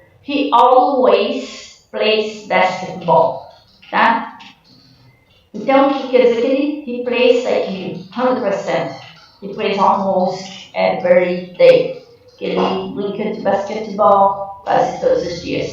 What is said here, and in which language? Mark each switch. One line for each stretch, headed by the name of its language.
English: He always plays basketball, tá?
Portuguese: Então, o que quer dizer que
English: he plays like 100%. He plays almost every day.
Portuguese: Que ele brinca de basquetebol quase todos os dias.